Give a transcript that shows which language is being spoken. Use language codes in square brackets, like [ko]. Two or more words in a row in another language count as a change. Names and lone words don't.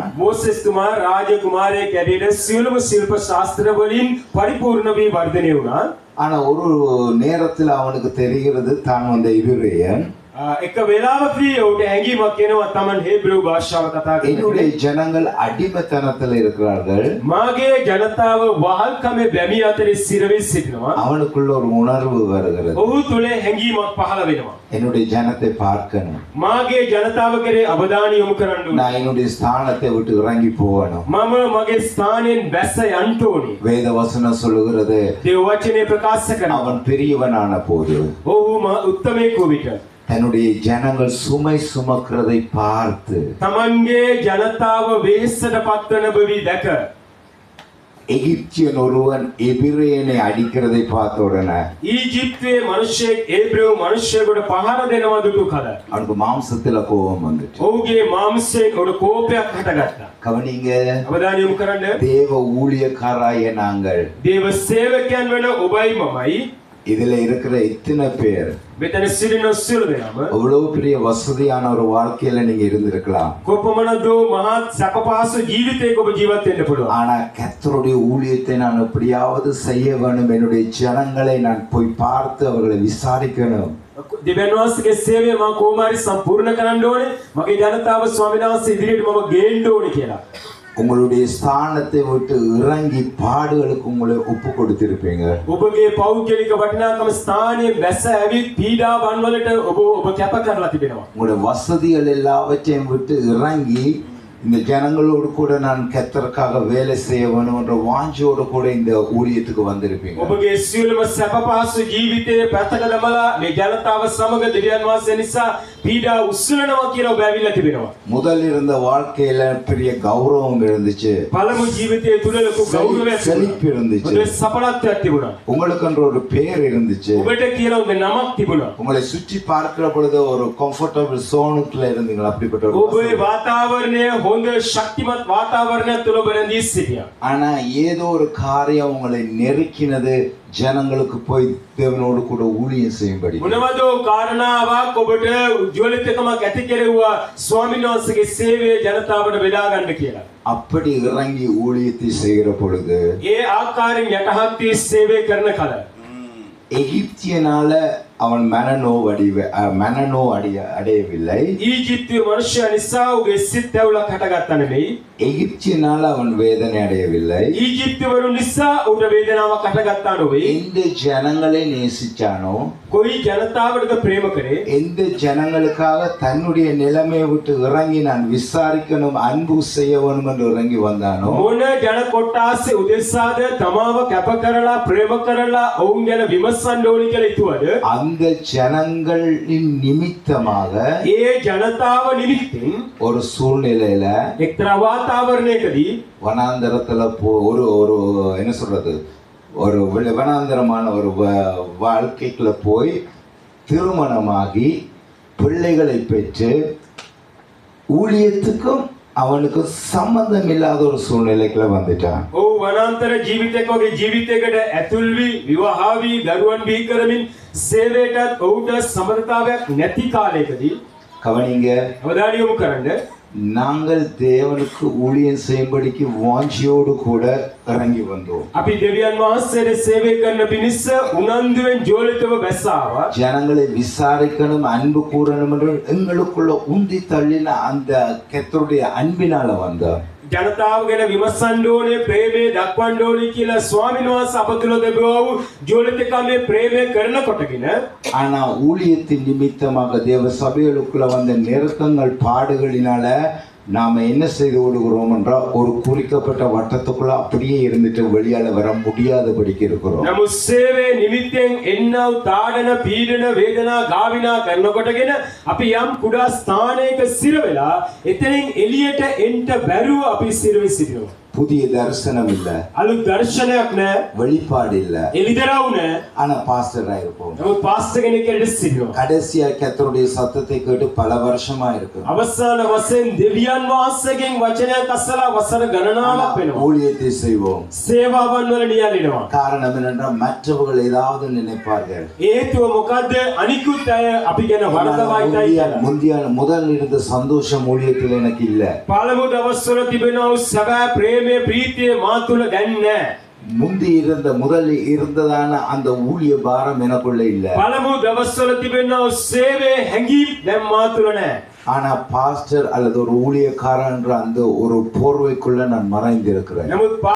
[si] මෝසෙස්තුමා රාජකුමාරයෙක් ඇරෙන සියලුම ශිල්ප ශාස්ත්‍ර වලින් පරිපූර්ණ වී වර්ධනය වුණා. [ta] ஆனா ஒரு நேரத்தில் அவனுக்கு தெரிகிறது தான் வந்த இபிரேயன். [si] එක වෙලාවකදී ඔහුට හැඟීමක් එනවා තමන් හේබ්‍රු භාෂාව කතා කරනවා. [ta] என்னுடைய ஜனங்கள் அடிமைத்தனத்தில் இருக்கிறார்கள். [si] මාගේ ජනතාව වහල්කමේ බැමි අතරේ සිරවි සිටිනවා. [ta] அவனுக்குள்ள ஒரு உணர்வு வருகிறது. [si] ඔහු තුලේ හැඟීමක් පහළ වෙනවා. [ta] என்னுடைய ஜனத்தை பார்க்கணும். [si] මාගේ ජනතාව කෙරේ අවධානය යොමු කරන්න ඕනේ. [ta] நான் என்னுடைய ஸ்தானத்தை விட்டு இறங்கி போகணும். [si] මම මගේ ස්ථානයෙන් බැස යන්න ඕනේ. [ta] வேத வசனம் சொல்லுகிறது [si] දේව වචනේ ප්‍රකාශ කරනවා. [ta] அவன் பெரியவனான போது [si] ඔහු උත්තමයෙකු විට [ta] தன்னுடைய ஜனங்கள் சுமை சுமக்கிறதை பார்த்து [si] තමන්ගේ ජනතාව වෙහෙසට පත්වන බවි දැක [ta] எகிப்தியன் ஒருவன் எபிரேயனை அடிக்கிறதை பார்த்த உடனே [si] ඊජිප්තුවේ මිනිසෙක් ඒබ්‍රේව මිනිසෙකුට පහර දෙනවා දුටු කල [ta] அவனுக்கு மாம்சத்துல கோபம் வந்துச்சு. [si] ඔහුගේ මාංශයෙන් ஒரு කෝපයක් හටගත්තා. [ta] கவனிங்க, [si] අවධානය යොමු කරන්න. [ta] தேவ ஊழியக்காராய நாங்கள் [si] දේව සේවකයන් වෙන ඔබයි මමයි [ta] இதுல இருக்கிற இத்தனை பேர் [si] මෙතන සිටින සියලු දෙනාම [ta] அவ்வளவு பெரிய வசதியான ஒரு வாழ்க்கையில நீங்க இருந்திருக்கலாம். [si] කොපමණදෝ මහත් සැපපහසු ජීවිතයක ඔබ ජීවත් වෙන්න පුළුවන්. [ta] ஆனா கர்த்தருடைய ஊழியத்தை நான் எப்படியாவது செய்ய வேண்டும். என்னுடைய ஜனங்களை நான் போய் பார்த்து அவர்களை விசாரிக்கணும். [si] දිව්‍යන් වහන්සේගේ සේවය මම කොහොමhari සම්පූර්ණ කරන්න ඕනේ. මගේ ජනතාව ස්වාමීන් වහන්සේ ඉදිරියට මම ගේන්න ඕනේ කියලා. [ta] உங்களுடைய ஸ்தானத்தை விட்டு இறங்கி பாடுகளுக்கு உங்களை ஒப்பு கொடுத்திருப்பீங்க. [si] ඔබගේ පෞද්ගලික වටිනාකම ස්ථානයේ බැස ඇවිත් පීඩාවන් වලට ඔබ කැප කරලා තිබෙනවා. [ta] உங்களுடைய வசதிகள் எல்லாவற்றையும் விட்டு இறங்கி இந்த ஜனங்களோடு கூட நான் கர்த்தருக்காக வேலை செய்ய வேணும் என்ற வாஞ்சையோடு கூட இந்த ஊழியத்துக்கு வந்திருப்பீங்க. [si] ඔබගේ සියලුම සැප පහසු ජීවිතයේ පැත්තක දමලා මේ ජනතාව සමග දෙවියන් වහන්සේ නිසා පීඩා උස්සලනවා කියලා ඔබ ඇවිල්ලා තිබෙනවා. [ta] முதல் இருந்த வாழ்க்கையில பெரிய கௌரவம் இருந்துச்சு, [si] පළමු ජීවිතයේ තුල ලොකු ගෞරවයක් [ta] செழிப்பு இருந்துச்சு, [si] හොඳ සඵලත්වයක් තිබුණා. [ta] உங்களுக்கென்ற ஒரு பெயர் இருந்துச்சு. [si] ඔබට කියලා හොඳ නමක් තිබුණා. [ta] உங்களை சுற்றி பார்க்கிற பொழுது ஒரு [en] comfortable zoneக்குள்ள [ta] இருந்தீங்களா? அப்படிப்பட்ட ஒரு [si] ඔබේ වාතාවරණය හොඳ ශක්තිමත් වාතාවරණයක් තුල ඔබ රැඳී සිටියා. [ta] ஆனா ஏதோ ஒரு காரியம் உங்களை நெருக்கினது, ஜனங்களுக்கு போய் தேவனோடு கூட ஊழியம் செய்யும்படி. [si] මොනවද කාරණාවක් ඔබට උද්‍යෝලිතකමක් ඇති කෙරෙව්වා ස්වාමීන් වහන්සේගේ සේවය ජනතාවට බෙදා ගන්න කියලා. [ta] அப்படி இறங்கி ஊழியத்தை செய்கிற பொழுது [si] ඒ ආකාරයෙන් යටහත් වී සේවය කරන කල [ta] எகிப்தியனால அவன் மனநோ அடையவில்லை. [si] ඊජිප්තුවේ මනුෂ්‍ය නිසා ඔහුගේ සිත් ඇවුලක් හටගත්තා නෙමෙයි. [ta] எகிப்தியனால அவன் வேதனை அடையவில்லை. [si] ඊජිප්තුවරු නිසා ඔහුට වේදනාවක් හටගත්තා නොවේ. [ta] எந்த ஜனங்களை நேசிச்சானோ, [si] කොයි ජනතාවටද ප්‍රේම කරේ, [ta] எந்த ஜனங்களுக்காக தன்னுடைய நிலைமையை விட்டு இறங்கி நான் விசாரிக்கணும், அன்பு செய்ய வேணும் என்று இறங்கி வந்தானோ, [si] මොන ජන කොට්ටාසේ උදෙසාද තමාව කැප කරලා ප්‍රේම කරලා ඔවුන් ගැන විමසන්න ඕනි කියලා හිතුවද, [ta] அந்த ஜனங்களின் நிமித்தமாக [si] ඒ ජනතාව නිමිත්තෙන් [ta] ஒரு சூழ்நிலையில [si] එක්තරා වාතාවරණයකදී [ta] வனாந்தரத்துல ஒரு ஒரு என்ன சொல்றது, ஒரு வனாந்தரமான ஒரு வாழ்க்கைக்குள்ள போய் திருமணமாகி பிள்ளைகளை பெற்று ஊழியத்துக்கும் அவனுக்கு சம்பந்தம் இல்லாத ஒரு சூழ்நிலைக்குள்ள வந்துட்டான். [si] ඔහු වනාන්තර ජීවිතයක වගේ ජීවිතයකට ඇතුල් වී විවාහ වී දරුවන් බිහි කරමින් සේවයටත් ඔහුට සම්බන්ධතාවයක් නැති කාලයකදී [ta] கவனிங்க, [si] අවධානය යොමු කරන්න. [ta] நாங்கள் தேவனுக்கு ஊழியம் செய்யும்படிக்கு வாஞ்சியோடு கூட இறங்கி வந்தோம். [si] අපි දෙවියන් වහන්සේට සේවය කරන පිණිස උනන්දුවෙන් ජෝලිතව බැස්සාවා. [ta] ஜனங்களை விசாரிக்கணும், அன்பு கூறணும் என்று எங்களுக்குள்ள உந்தி தள்ளின அந்த கர்த்தருடைய அன்பினால வந்தோம். [si] ජනතාව ගැන විමසන්න ඕනේ, ප්‍රේමය දක්වන්න ඕනේ කියලා ස්වාමීන් වහන්සේ අප තුළ තිබෙනා වූ ජෝලිතකමේ ප්‍රේමය කරන කොටගෙන [ta] ஆனா ஊழியத்தின் நிமித்தமாக தேவ சபைகளுக்குள்ள வந்த நெருக்கங்கள் பாடுகளினால நாம என்ன செய்து விடுகிறோம் என்றால் ஒரு குறிக்கப்பட்ட வட்டத்துக்குள்ள அப்படியே இருந்துட்டு வெளியால வர முடியாதபடிக்கு இருக்கிறோம். [si] නමුත් සේවයේ නිමිත්තෙන් එන්නව තාඩන පීඩන වේදනා ගාවිනා කරනකොටගෙන අපි යම් කුඩා ස්ථානයක සිර වෙලා එතනින් එළියට එන්න බැරුව අපි සිර වෙ සිටිනවා. [ta] புதிய தரிசனம் இல்ல, [si] අලුත් දර්ශනයක් නැහැ, [ta] வெளிப்பாடு இல்ல, [si] එළිදරව් නැහැ. [ta] ஆனா பாஸ்டரா இருப்போம். [si] නමුත් පාස්ටර් කෙනෙක් කියලා සිටිනවා. [ta] கடைசியா கர்த்தருடைய சத்தத்தை கேட்டு பல வருஷமா இருக்கு. [si] අවසාන වශයෙන් දෙවියන් වහන්සේගෙන් වචනයක් අසලා වසර ගණනාවක් වෙනවා. [ta] ஊழியத்தை செய்வோம். [si] සේවාවන් වල නියැලෙනවා. [ta] காரணம் என்னென்றால் மற்றவர்கள் ஏதாவது நினைப்பார்கள். [si] හේතුව මොකද්ද? අනිකුත් අය අපි ගැන වරදවයිතයි කියලා. [ta] முதல் இருந்த சந்தோஷம் ஊழியத்தில் எனக்கு இல்ல. [si] පළමු දවස්වල තිබෙනා වූ සැබෑ ප්‍රේමයේ ප්‍රීතිය මා තුල දැන් නැහැ. [ta] முதலில் இருந்ததான அந்த ஊழிய பாரம் எனக்குள்ள இல்ல. [si] පළමු දවස්වල තිබෙනා වූ සේවයේ හැඟීම් දැන් මා තුල නැහැ. [ta] ஆனா பாஸ்டர் அல்லது ஒரு ஊழியக்காரன் என்ற அந்த ஒரு போர்வைக்குள்ள நான் மறைந்திருக்கிறேன். [si] නමුත්